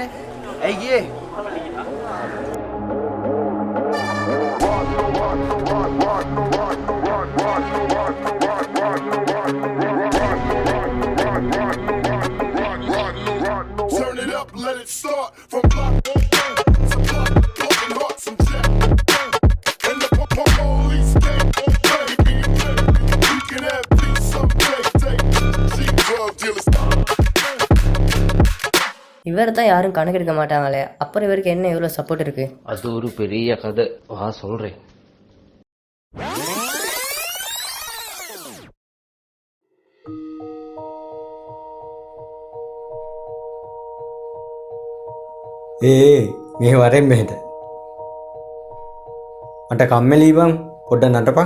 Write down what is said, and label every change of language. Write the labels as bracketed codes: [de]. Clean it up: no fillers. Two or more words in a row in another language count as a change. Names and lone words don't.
[si] ඇයි ගියේ? [en] Turn it up, let it start from block to block, broken hearts and jack. And the police can't obey. We can have peace someday. Take cheap drug dealers. [ta] இவர் தான் யாரும் கணக்கெடுக்க மாட்டாங்களே, அப்புறம் இவருக்கு என்ன இவ்வளோ சப்போர்ட் இருக்கு? அது ஒரு பெரிய கதை, வா சொல்றேன். [si] මේ වරෙන් මෙහෙට මට කම්මැලි බං පොඩ්ඩක් නටපන්.